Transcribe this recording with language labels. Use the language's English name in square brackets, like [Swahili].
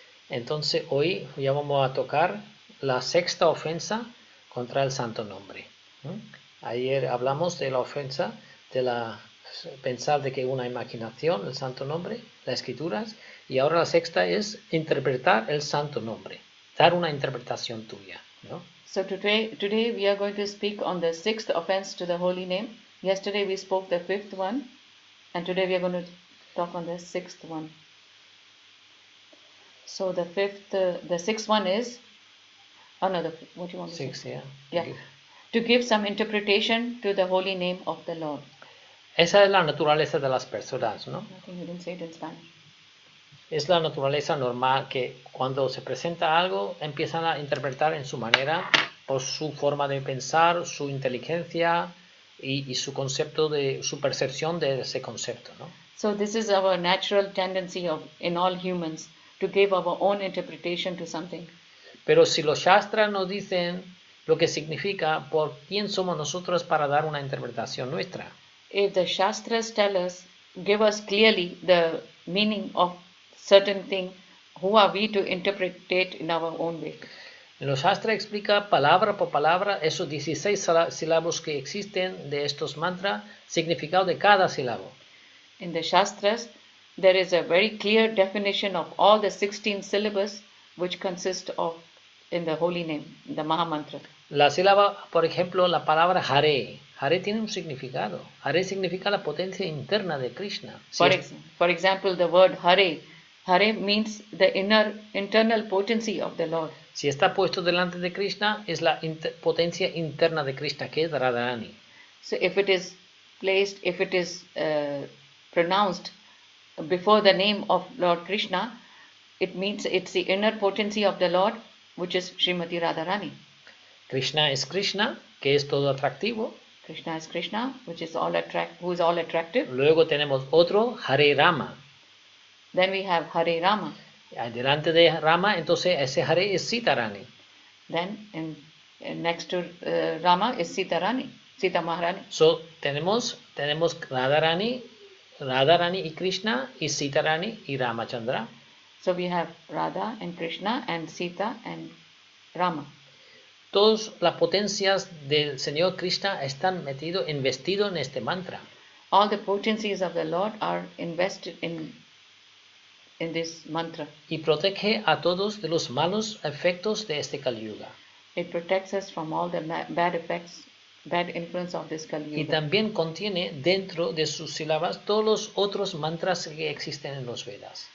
[Spanish] Entonces hoy ya vamos a tocar la sexta ofensa contra el Santo Nombre. Ayer hablamos de la ofensa de pensar de que una imaginación, el Santo Nombre, las Escrituras, y ahora la sexta es interpretar el Santo Nombre, dar una interpretación tuya, ¿no? [English] So today we are going to speak on the sixth offense to the holy name. Yesterday we spoke the fifth one, and today we are going to talk on the sixth one. So the sixth one is, what do you want to Six, say? Yeah. To give some interpretation to the holy name of the Lord. [Spanish] Esa es la naturaleza de las personas, ¿no? [English] I think you didn't say it in Spanish. [Spanish] Es la naturaleza normal que cuando se presenta algo empiezan a interpretar en su manera, por su forma de pensar, su inteligencia y su concepto su percepción de ese concepto, ¿no? [English] So this is our natural tendency in all humans to give our own interpretation to something. [Spanish] Pero si los Shastras nos dicen lo que significa, ¿por quién somos nosotros para dar una interpretación nuestra? [English] If the Shastras give us clearly the meaning of certain thing, who are we to interpret it in our own way? [Spanish] Los Shastras explica palabra por palabra esos 16 sílabos que existen de estos mantras, significado de cada sílabo. [English] In the Shastras, there is a very clear definition of all the 16 syllables which consist of in the holy name, the Mahamantra. [Spanish] La sílaba, por ejemplo, la palabra Hare. Hare tiene un significado. Hare significa la potencia interna de Krishna. [English] For example, the word Hare. Hare means the internal potency of the Lord. [Spanish] Si está puesto delante de Krishna, es la potencia interna de Krishna, que es Radharani. [English] So if it is pronounced before the name of Lord Krishna, it means it's the inner potency of the Lord, which is Srimati Radharani. [Spanish] Krishna es Krishna, que es todo atractivo. [English] Krishna is Krishna, which is who is all attractive. [Spanish] Luego tenemos otro, Hare Rama. [English] Then we have Hare Rama. [Spanish] Delante de Rama, entonces ese Hare es Sitarani. [English] Then next to Rama is Sita Maharani. [Spanish] So tenemos Radharani y Krishna y Sitarani y Ramachandra. [English] So we have Radha and Krishna and Sita and Rama. [Spanish] Todas las potencias del Señor Krishna están investidos en este mantra. [English] All the potencies of the Lord are invested in this mantra. [Spanish] Y protege a todos de los malos efectos de este Kali Yuga. [English] It protects us from all the bad influence of this Kali Yuga. [Spanish] Y también contiene dentro de sus sílabas todos los otros mantras que existen en los Vedas.